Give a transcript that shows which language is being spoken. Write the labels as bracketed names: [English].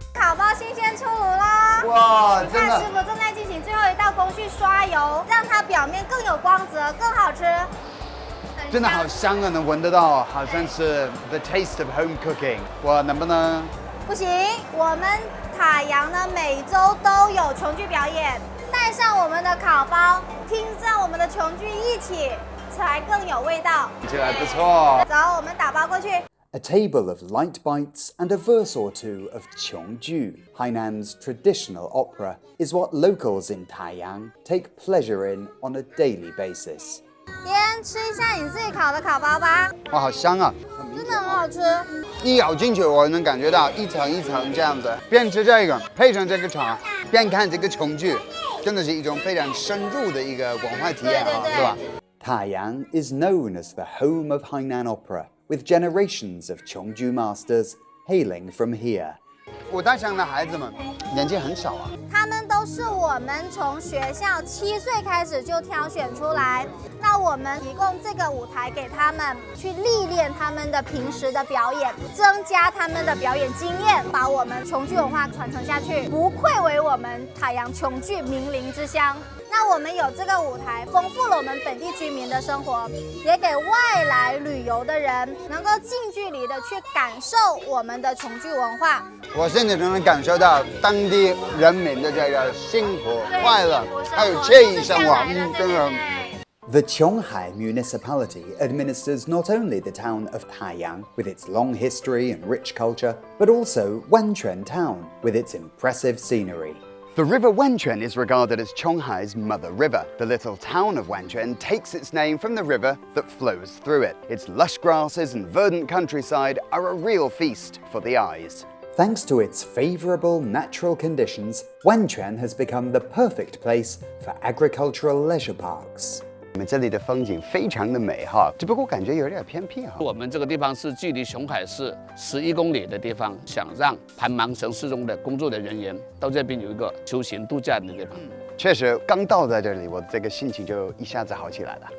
[Chinese] 烤包新鲜出炉喽！哇，真的看师傅正在进行最后一道工序刷油，让它表面更有光泽，更好吃。真的好香啊，能闻得到，好像是 [English] the taste of home cooking。 [Chinese] 我能不能？不行，我们塔阳呢每周都有琼剧表演，带上我们的烤包，听上我们的琼剧一起，才更有味道。听起来不错。走，我们打包过去。 [English] A table of light bites and a verse or two of Cheongju, Hainan's traditional opera, is what locals in Taiyang take pleasure in on a daily basis. [Chinese] 边吃一下你自己烤的烤包吧，哇，好香啊！真的很好吃。一咬进去，我能感觉到一层一层这样子。边吃这个，配上这个茶，边看这个琼剧，真的是一种非常深入的一个文化体验啊，是吧？ [English] Taiyang is known as the home of Hainan opera, with generations of Cheongju masters hailing from here. [Chinese] 我带上的孩子们年纪很小啊，他们都是我们从学校7岁开始就挑选出来，那我们提供这个舞台给他们，去历练他们的平时的表演，增加他们的表演经验，把我们琼剧文化传承下去，不愧为我们塔阳琼剧名伶之乡。那我们有这个舞台，丰富了我们本地居民的生活，也给外来旅游的人能够近距离的去感受我们的琼剧文化。我现在就能感受到当地人民的这个幸福、快乐，还有惬意生活，真的。 [English] The Chiang Hai municipality administers not only the town of Taiyang with its long history and rich culture, but also Wengen town with its impressive scenery. The river Wengen is regarded as Chiang Hai's mother river. The little town of Wengen takes its name from the river that flows through it. Its lush grasses and verdant countryside are a real feast for the eyes. Thanks to its favourable natural conditions, Wengen has become the perfect place for agricultural leisure parks. [Chinese] 我们这里的风景非常的美哈，只不过感觉有点偏僻哈。我们这个地方是距离琼海市11公里的地方，想让繁忙城市中的工作的人员到这边有一个休闲度假的地方。确实，刚到在这里，我这个心情就一下子好起来了。